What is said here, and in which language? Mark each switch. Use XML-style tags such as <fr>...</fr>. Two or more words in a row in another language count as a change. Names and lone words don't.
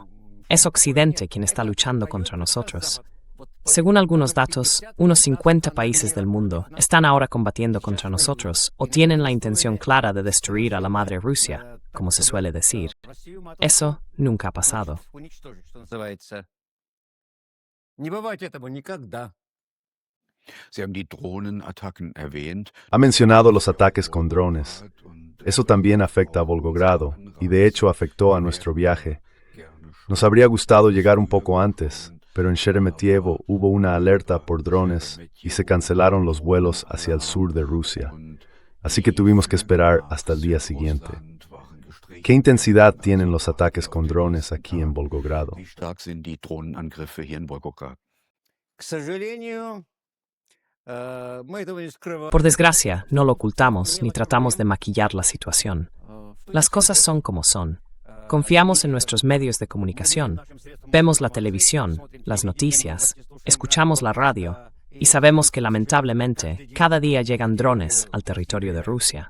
<es>Es Occidente quien está luchando contra nosotros. Según algunos datos, unos 50 países del mundo están ahora combatiendo contra nosotros o tienen la intención clara de destruir a la madre Rusia, como se suele decir. Eso nunca ha pasado.</es> <de>Sie haben die Drohnenattacken erwähnt.</de> <es>Ha mencionado los ataques con drones. Eso también afecta a Volgogrado y de hecho afectó a nuestro viaje. Nos habría gustado llegar un poco antes, pero en Sheremetyevo hubo una alerta por drones y se cancelaron los vuelos hacia el sur de Rusia. Así que tuvimos que esperar hasta el día siguiente. ¿Qué intensidad tienen los ataques con drones aquí en Volgogrado?</es> <de>Wie stark sind die Drohnenangriffe hier in Volgograd?</de> <ru>К сожалению,</ru> <es>Por desgracia, no lo ocultamos ni tratamos de maquillar la situación. Las cosas son como son. Confiamos en nuestros medios de comunicación. Vemos la televisión, las noticias, escuchamos la radio y sabemos que lamentablemente cada día llegan drones al territorio de Rusia.</es>